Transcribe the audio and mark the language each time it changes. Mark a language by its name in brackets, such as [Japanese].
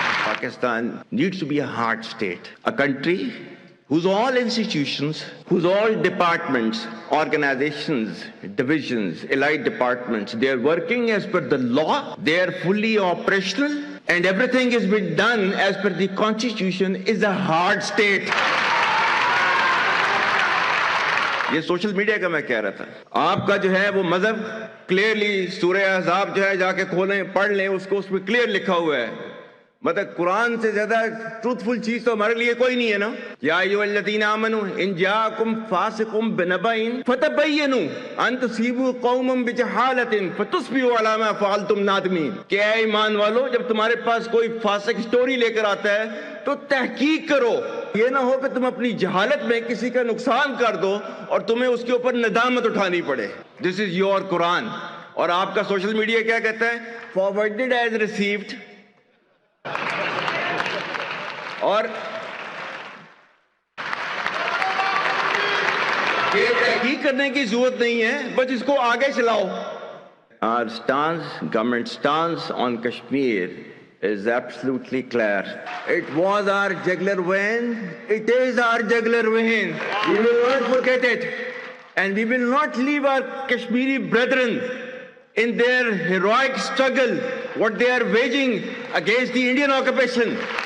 [English] Pakistan needs to be a hard state, a country whose all institutions, whose all departments, organizations, divisions, allied departments, they are working as per the law, they are fully operational, and everything has been done as per the constitution, is a hard state. [Urdu] یہ social media کا میں کہہ رہا تھا, آپ کا جو ہے وہ مذہب کلیئرلی سورہ احزاب جو ہے جا کے کھولیں پڑھ لیں, اس کو اس میں کلیئر لکھا ہوا ہے. مطلب قرآن سے زیادہ ٹروتفل چیز تو ہمارے لیے کوئی نہیں ہے نا. [Arabic] یا ایھا الذین آمنوا ان جاءکم فاسق بنبأ فتبینوا ان تصیبوا قوما بجہالۃ فتصبحوا علی ما فعلتم نادمین. [Urdu] کہ اے ایمان والو, جب تمہارے پاس کوئی فاسق سٹوری لے کر آتا ہے تو تحقیق کرو, یہ نہ ہو کہ تم اپنی جہالت میں کسی کا نقصان کر دو اور تمہیں اس کے اوپر ندامت اٹھانی پڑے. [English] This is your Quran. [Urdu] اور آپ کا سوشل میڈیا کیا کہتا ہے؟ [English] Forwarded as received. [Urdu] اور یہ تحقیق کرنے کی ضرورت نہیں ہے, بس اس کو آگے چلاؤ. [English] Our stance, government stance on Kashmir is absolutely clear. It was our jugular vein, it is our jugular vein. We will not forget it, and we will not leave our Kashmiri brethren in their heroic struggle, what they are waging against the Indian occupation.